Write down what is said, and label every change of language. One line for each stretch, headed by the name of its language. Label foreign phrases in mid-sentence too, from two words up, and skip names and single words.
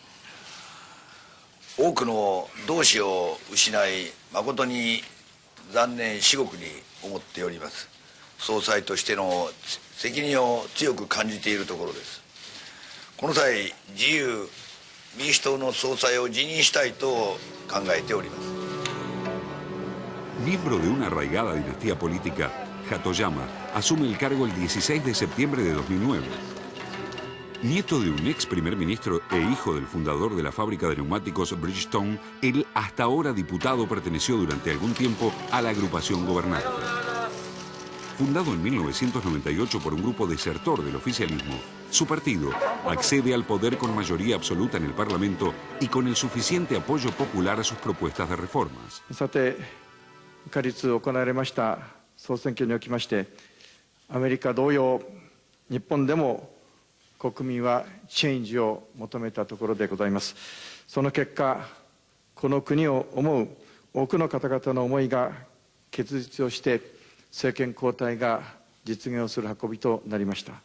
Japanese: 多くの同志を失い、誠に残念至極に思っております。総裁としての責任を強く感じているところです。この際、自由民主党の総裁を辞任したいと考えております。
Spanish: Miembro de una arraigada dinastía política, Hatoyama asume el cargo el 16 de septiembre de 2009. Nieto de un ex primer ministro e hijo del fundador de la fábrica de neumáticos Bridgestone, el hasta ahora diputado perteneció durante algún tiempo a la agrupación gobernante. Fundado en 1998 por un grupo desertor del oficialismo, su partido accede al poder con mayoría absoluta en el Parlamento y con el suficiente apoyo popular a sus propuestas de reformas.
Japanese: さて、可立行われました総選挙におきまして、アメリカ同様、日本でも国民はチェンジを求めたところでございます。その結果、この国を思う多くの方々の思いが結実をして、政権交代が実現をする運びとなりました。